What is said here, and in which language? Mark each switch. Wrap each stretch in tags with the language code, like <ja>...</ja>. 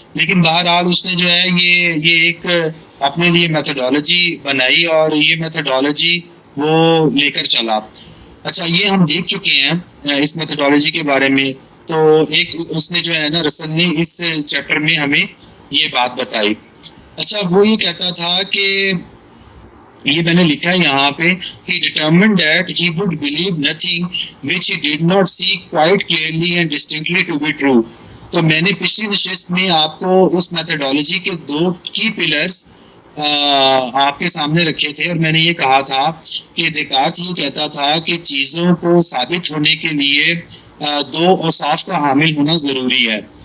<ur>لیکن بہرحال اس نے جو ہے یہ ایک اپنے لیے میتھڈالوجی بنائی اور یہ میتھڈالوجی وہ لے کر چلا. اچھا یہ ہم دیکھ چکے ہیں اس میتھڈالوجی کے بارے میں. تو ایک اس نے جو ہے نا رسل نے اس چیپٹر میں ہمیں یہ بات بتائی. اچھا وہ یہ کہتا تھا کہ یہ میں نے لکھا ہے یہاں پہ</ur> <en>he determined that he would believe nothing which he did not see quite clearly and distinctly to be true.</en> <ur>تو میں نے پچھلی نشست میں آپ کو اس میتھڈالوجی کے 2 کی پلرز آپ کے سامنے رکھے تھے اور میں نے یہ کہا تھا کہ دیکارت یہ کہتا تھا کہ چیزوں کو ثابت ہونے کے لیے 2 اوصاف کا حامل ہونا ضروری ہے.</ur>